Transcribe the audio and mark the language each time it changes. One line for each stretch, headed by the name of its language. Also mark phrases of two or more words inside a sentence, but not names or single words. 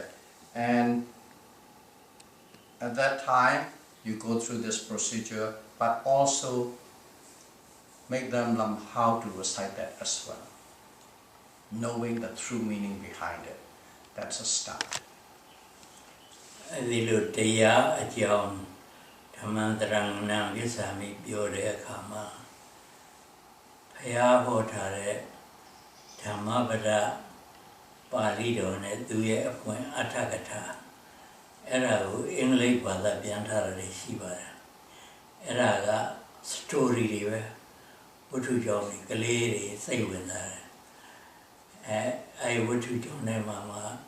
English: And at that time, you go through this procedure, but also make them learn how to recite that as well, knowing the true meaning behind it. That's a start.
Burmese: အဲဒီလိုတရားအကြောင်းဓမ္မန္တရဏံဝိသမိပြောတဲ့အခါမှာဘုရားဟောထားတဲ့ဓမ္မပဒပါဠိတော်နဲ့သူရဲ့အပွင့်အထကထာအဲ့ဒါကိုအင်္ဂလိပ်ဘာသာပြန်ထားတာရှိပါတယ်အဲ့ဒါက story တွေပဲဝတ္ထုကြောင့်ကလေးတွေစိတ်ဝင်စားတယ်အဲဝတ္ထုကြောင့်နဲ့မှာ